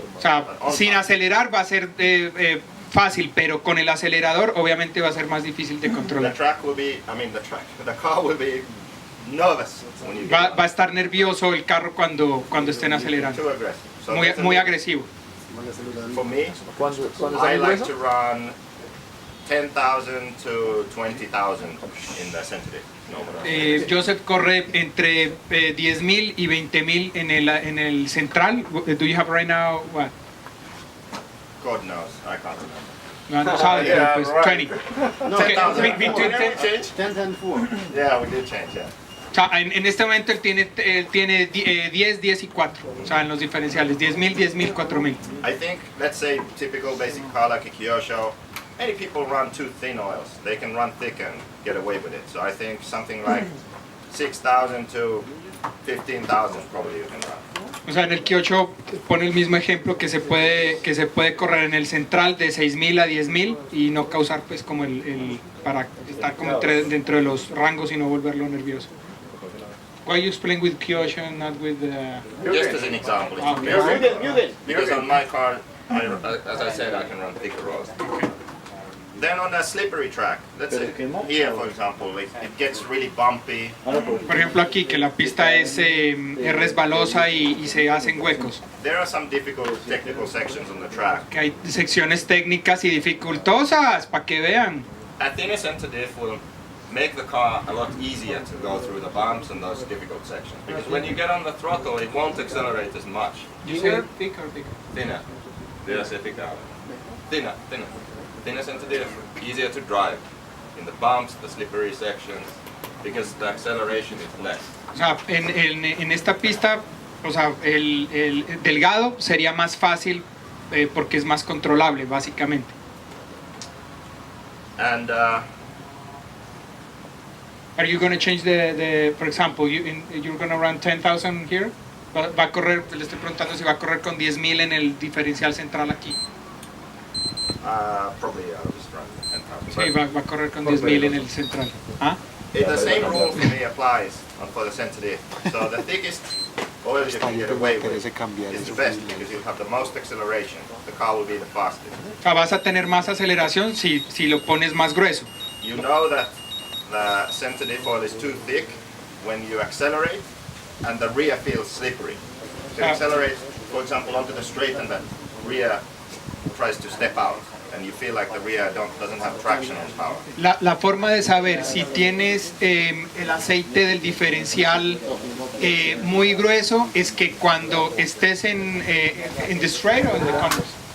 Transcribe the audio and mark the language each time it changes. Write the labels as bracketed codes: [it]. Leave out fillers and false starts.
[es] O sea, sin acelerar va a ser fácil, pero con el acelerador obviamente va a ser más difícil de controlar. [en] The car will be nervous when you [es] Va a estar nervioso el carro cuando estén acelerando. [en] too aggressive. So [es] Muy, [en] that's a [es] muy [en] limit. [es] agresivo. [en] For me, I like to run 10,000 to 20,000 in the center diff. [es] Joseph corre entre 10.000 y 20.000 en el central. [en] Do you have right now what? God knows, I can't remember. [es] No sabe, pero pues 20. No, [en] Okay, 10,000. between 10. 10 and 4. Yeah, we did change, yeah. [es] O sea, en este momento él tiene 10, 10 y 4. O sea, en los diferenciales, 10.000, 10.000, 4.000. [en] I think, let's say, typical basic car like a Kyosho, many people run too thin oils. They can run thick and get away with it. So I think something like 6,000 to 15,000 probably you can run. [es] O sea, en el Kyosho pone el mismo ejemplo que se puede correr en el central de 6.000 a 10.000 y no causar pues como para estar como dentro de los rangos y no volverlo nervioso. [en] Why you explain with Kyosho and not with Just as an example. it's Okay. okay. Because on my car, as I said, I can run thicker roads. Then on a slippery track, let's say here for example, it gets really bumpy. [es] Por ejemplo aquí que la pista es resbalosa y se hacen huecos. [en] There are some difficult technical sections on the track. [es] Que hay secciones técnicas y dificultosas, para que vean. [en] A thinner center diff will make the car a lot easier to go through the bumps and those difficult sections. Because when you get on the throttle, it won't accelerate as much. You say thick or thicker? Thinner. Did I say thicker? Thinner. Thinner center diff, easier to drive in the bumps, the slippery sections, because the acceleration is less. [es] O sea, en esta pista, o sea, el delgado sería más fácil porque es más controlable, básicamente. [en] And Are you going to change for example, you're going to run 10,000 here? [es] Va a correr, le estoy preguntando si va a correr con 10.000 en el diferencial central aquí. [en] probably I'll just run 10,000. [es] Sí, va a correr con 10.000 en el central. ¿Ah? [en] The same rule for me applies for the center diff. So the thickest oil you can get away with is the best because you'll have the most acceleration. The car will be the fastest. [es] O sea, vas a tener más aceleración si lo pones más grueso. [en] You know that the center diff oil is too thick when you accelerate and the rear feels slippery. So you accelerate, for example, onto the straight and the rear tries to step out. and you feel like the rear doesn't have traction on power. [es] La forma de saber si tienes el aceite del diferencial muy grueso es que cuando estés en [en] the straight [es] o en [en] the corners.